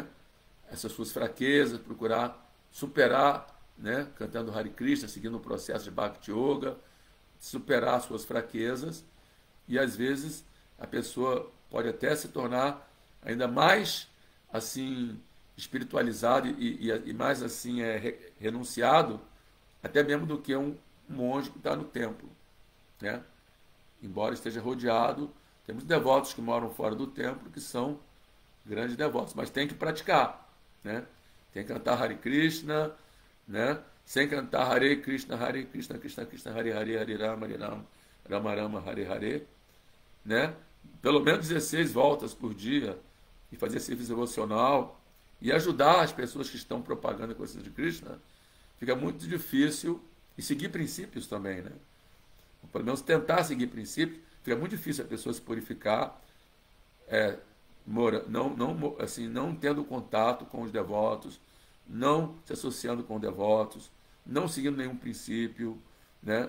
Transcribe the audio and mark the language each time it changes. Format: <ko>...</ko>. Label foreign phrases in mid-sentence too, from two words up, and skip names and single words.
<pt>essas suas fraquezas, procurar superar, né, cantando</pt> <sa>Hare Krishna,</sa> <pt>seguindo o processo de Bhakti Yoga, superar suas fraquezas, e às vezes a pessoa pode até se tornar ainda mais assim espiritualizado e mais assim renunciado, até mesmo do que um monge que está no templo, né? Embora esteja rodeado, temos devotos que moram fora do templo que são grandes devotos, mas tem que praticar, né? Tem que cantar</pt> <sa>Hare Krishna,</sa> <pt>né? Sem cantar</pt> <sa>Hare Krishna, Krishna Krishna, Hare Hare, Hare Rama, Hare Rama, Rama Rama, Hare Hare,</sa> <pt>né? Pelo menos 16 voltas por dia e fazer serviço devocional e ajudar as pessoas que estão propagando a consciência de Krishna, fica muito difícil, e seguir princípios também, né? Ou pelo menos tentar seguir princípios, fica muito difícil a pessoa se purificar, não tendo contato com os devotos, não se associando com devotos, não seguindo nenhum princípio, né?</pt>